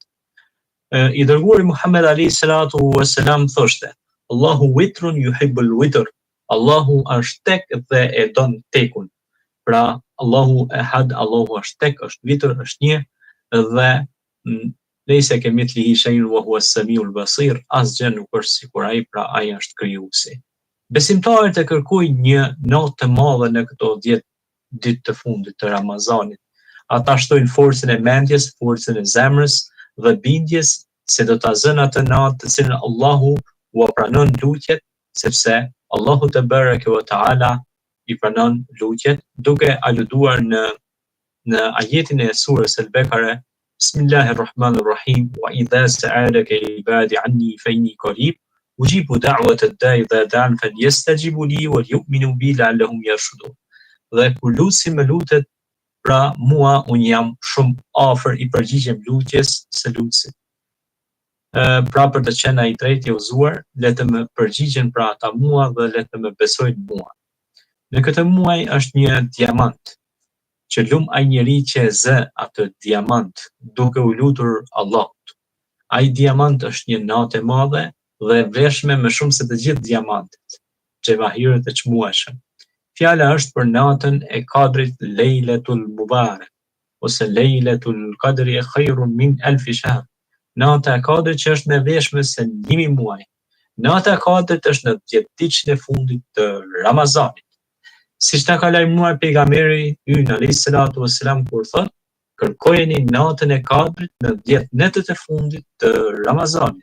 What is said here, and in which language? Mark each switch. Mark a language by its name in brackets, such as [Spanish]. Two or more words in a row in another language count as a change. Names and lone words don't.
[Albanian] I dërguari Muhammed [Arabic] عليه الصلاة والسلام [Albanian] thoshte: [Arabic] الله وتر يحب الوتر. [Albanian] Allahu është tek dhe e don tekun. Pra, Allahu ehad, Allahu është tek, është vitër, është një, dhe [Arabic] ليس كمثله شيء وهو السميع البصير, [Albanian] asgjë nuk është sikur ai, pra ai është krijuesi. Besimtarët e kërkojnë një natë të madhe në këto 10 ditë të fundit të Ramazanit. Ata shtojnë forcën e mendjes, forcën e zemrës dhe bindjes se do ta zënë atë natë të cilën Allahu u pranon lutjet, sepse Allahu [Arabic] تبارك وتعالى [Albanian] i pranon lutjet, duke aluduar në ajetin e surës Al-Bekare, [Arabic] بسم الله الرحمن الرحيم وإذا سألك عبادي عني فإني قريب أجيب دعوة الداع إذا دعان فليستجيبوا لي وليؤمنوا بي لعلهم يرشدون. [Albanian] Dhe kur lutësi me lutet, pra mua unë jam shumë afër i përgjigjem lutjes së lutësit. Pra për të qenë ai drejt i udhëzuar, le të më përgjigjen pra ata mua dhe le të më besojnë mua. Në këtë muaj është një diamant, që lum ai njeri që e zë atë diamant duke u lutur Allahut. Ai diamant është një natë e madhe dhe e vlefshme më shumë se të gjithë diamantet, xhevahirët e çmueshëm. Fjala është për natën e Kadrit, Lejletul Mubarak, ose Lejletul Qadri [Arabic] خير من ألف شهر. [Albanian] Nata e Kadrit që është më e vlefshme se 1000 muaj. Nata e Kadrit është në 10 ditën e fundit të Ramazanit. Siç na ka lajmëruar pejgamberi ynë [Arabic] عليه الصلاة والسلام [Albanian] kur thotë: kërkojeni natën e Kadrit në 10 netët e fundit të Ramazanit.